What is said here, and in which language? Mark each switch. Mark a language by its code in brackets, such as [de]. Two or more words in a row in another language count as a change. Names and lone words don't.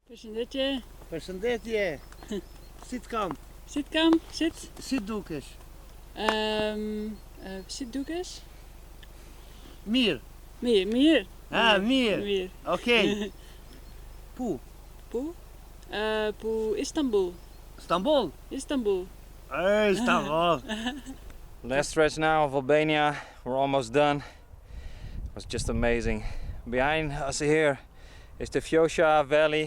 [sq] Përshëndetje. Përshëndetje. Si të kam? Si të kam? Si dukesh? Si dukesh? Mirë. Mirë. Mirë. Okej. Pu? Pu Istanbul. Istanbul? Istanbul. Istanbul. [en] Last stretch now of Albania. We're almost done. It was just amazing. Behind us here is the Thracian Valley.